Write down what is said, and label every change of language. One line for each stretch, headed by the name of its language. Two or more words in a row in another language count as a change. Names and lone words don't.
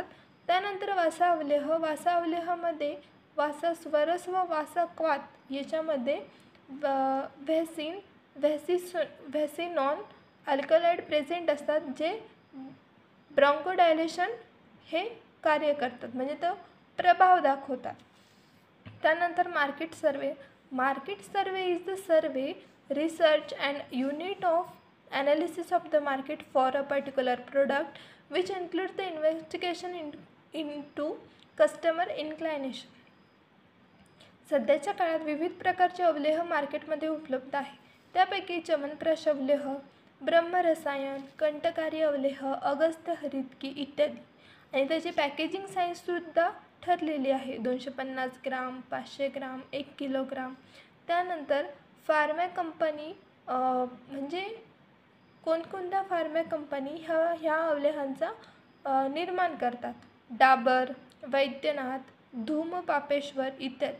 Marathi: त्यानंतर वासा अवलेहामध्ये वासा स्वरस व वासा क्वाथ याच्यामध्ये
English: vasicinone alkaloid present
Marathi: असतात जे ब्रॉन्कोडायलेशन हे कार्य करतात, म्हणजे तो प्रभाव दाखवतात.
English: त्यानंतर market survey is the survey, research and unit of analysis of the market for a particular product which includes the investigation into customer inclination.
Marathi: सध्याच्या काळात विविध प्रकारचे अवलेह मार्केटमध्ये उपलब्ध आहे. त्यापैकी च्यवनप्राश अवलेह, ब्रह्मरसायन, कंटकारी अवलेह, अगस्त्य हरितकी इत्यादी. आणि त्याची पॅकेजिंग साईजसुद्धा ठरलेली आहे, 250 ग्राम, 500 ग्राम, 1 किलोग्राम. त्यानंतर
English: pharma company
Marathi: म्हणजे कोणकोणत्या
English: pharma company
Marathi: ह्या अवलेहांचा निर्माण करतात, डाबर, वैद्यनाथ, धूमपापेश्वर इत्यादी.